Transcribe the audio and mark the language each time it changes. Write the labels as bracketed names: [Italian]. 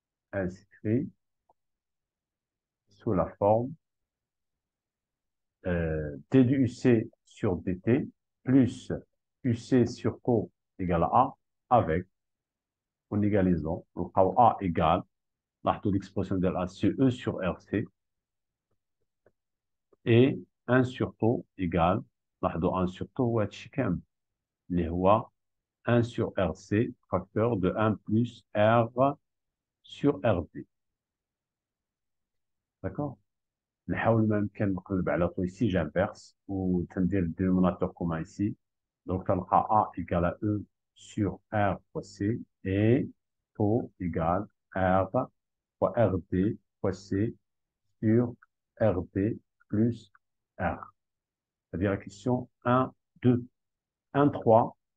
[French] Elle s'écrit sous la forme D du UC sur DT plus UC sur Co égale à A avec, en égalisant, donc A égale, l'expression de A sur E sur RC et 1 sur taux égale, 1 sur taux [Arabic] هو هادشي كامل اللي هو [French] 1 sur RC facteur de 1 plus R sur RD. D'accord? [Arabic] نحاول ما يمكن نقلب على طو [French] ici j'inverse ou [Arabic] تندير [French] dénominateur commun ici. Donc تلقى A égale à E sur R fois C et taux égale R fois RD fois C sur RD plus R. C'est-à-dire la question 1, 2. 1, 3.